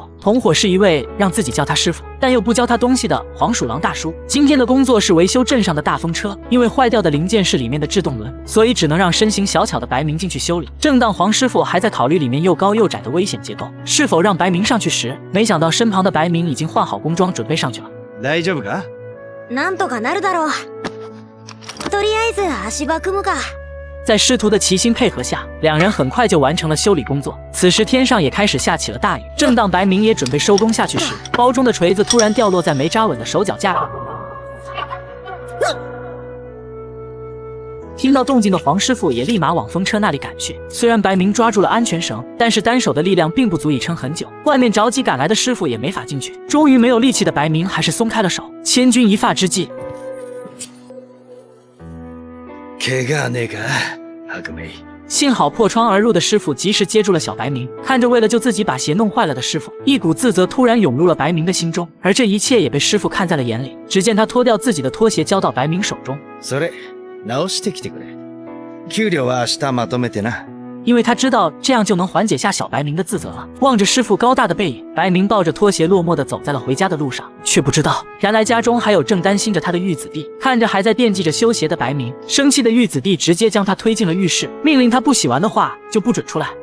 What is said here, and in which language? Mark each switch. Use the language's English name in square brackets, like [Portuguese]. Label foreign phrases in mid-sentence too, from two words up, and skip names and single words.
[Chinese] 同伙是一位让自己叫他师傅，但又不教他东西的黄鼠狼大叔。今天的工作是维修镇上的大风车，因为坏掉的零件是里面的制动轮，所以只能让身形小巧的白明进去修理。正当黄师傅还在考虑里面又高又窄的危险结构是否让白明上去时，没想到身旁的白明已经换好工装准备上去了。 [Japanese] 大丈夫か？なんとかなるだろう。とりあえず足場組むか。 [Chinese] 在师徒的齐心配合下，两人很快就完成了修理工作。此时天上也开始下起了大雨。正当白明也准备收工下去时，包中的锤子突然掉落在没扎稳的手脚架上。听到动静的黄师傅也立马往风车那里赶去。虽然白明抓住了安全绳，但是单手的力量并不足以撑很久，外面着急赶来的师傅也没法进去。终于没有力气的白明还是松开了手。千钧一发之际， [Japanese] 怪我はねえか、白梅。 [Chinese] 幸好破窗而入的师傅及时接住了小白明，看着为了救自己把鞋弄坏了的师傅，一股自责突然涌入了白明的心中，而这一切也被师傅看在了眼里。只见他脱掉自己的拖鞋交到白明手中， [Japanese] それ直してきてくれ。給料は明日まとめてな。 [Chinese] 因为他知道这样就能缓解下小白明的自责了。望着师傅高大的背影，白明抱着拖鞋落寞地走在了回家的路上，却不知道原来家中还有正担心着他的玉子弟。看着还在惦记着修鞋的白明，生气的玉子弟直接将他推进了浴室，命令他不洗完的话就不准出来。